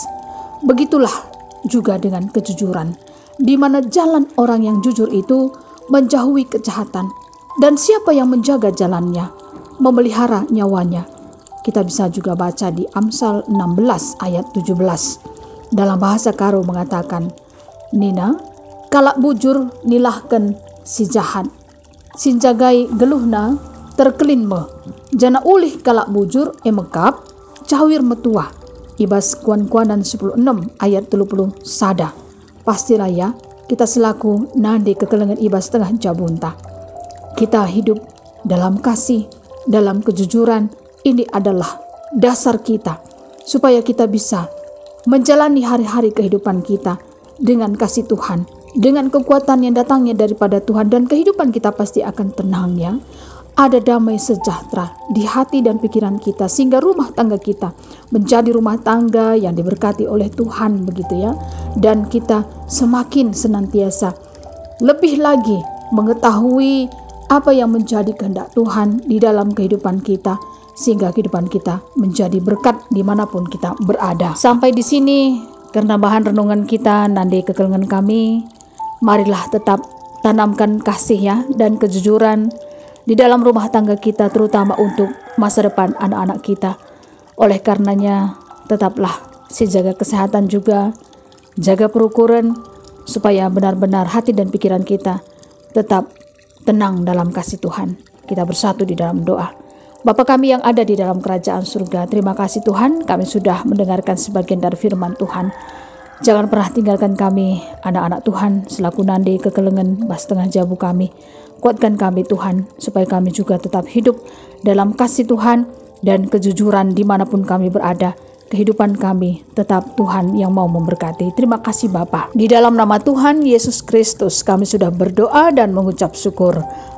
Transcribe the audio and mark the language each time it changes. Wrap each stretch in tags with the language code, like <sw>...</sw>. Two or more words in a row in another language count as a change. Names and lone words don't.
<id>Begitulah juga dengan kejujuran, di mana jalan orang yang jujur itu menjauhi kejahatan, dan siapa yang menjaga jalannya memelihara nyawanya. Kita bisa juga baca di Amsal 16 ayat 17. Dalam bahasa Karo mengatakan,</id> <btx>Nina, kalak bujur nilahkan si jahat, sinjagai geluhna terkelin me. Jana ulih kalak bujur emekap cawir metua. Ibas kuan-kuanan 10:6 ayat 30 sada.</btx> <id>Pastilah ya, kita selaku</id> <btx>nande kekelengan ibas tengah jabunta.</btx> <id>Kita hidup dalam kasih, dalam kejujuran. Ini adalah dasar kita supaya kita bisa menjalani hari-hari kehidupan kita dengan kasih Tuhan, dengan kekuatan yang datangnya daripada Tuhan, dan kehidupan kita pasti akan tenang ya. Ada damai sejahtera di hati dan pikiran kita, sehingga rumah tangga kita menjadi rumah tangga yang diberkati oleh Tuhan begitu ya. Dan kita semakin senantiasa lebih lagi mengetahui apa yang menjadi kehendak Tuhan di dalam kehidupan kita, sehingga kehidupan kita menjadi berkat dimanapun kita berada. Sampai di sini karena bahan renungan kita</id> <btx>nande kekelengan</btx> <id>kami, marilah tetap tanamkan kasih ya dan kejujuran di dalam rumah tangga kita, terutama untuk masa depan anak-anak kita. Oleh karenanya, tetaplah jaga kesehatan juga, jaga perukuran, supaya benar-benar hati dan pikiran kita tetap tenang dalam kasih Tuhan. Kita bersatu di dalam doa. Bapa kami yang ada di dalam kerajaan surga, terima kasih Tuhan, kami sudah mendengarkan sebagian dari firman Tuhan. Jangan pernah tinggalkan kami, anak-anak Tuhan, selaku</id> <btx>nande kekelengan bas tengah jabu</btx> <id>kami. Kuatkan kami Tuhan, supaya kami juga tetap hidup dalam kasih Tuhan dan kejujuran dimanapun kami berada. Kehidupan kami tetap Tuhan yang mau memberkati. Terima kasih Bapa. Di dalam nama Tuhan Yesus Kristus kami sudah berdoa dan mengucap syukur.</id>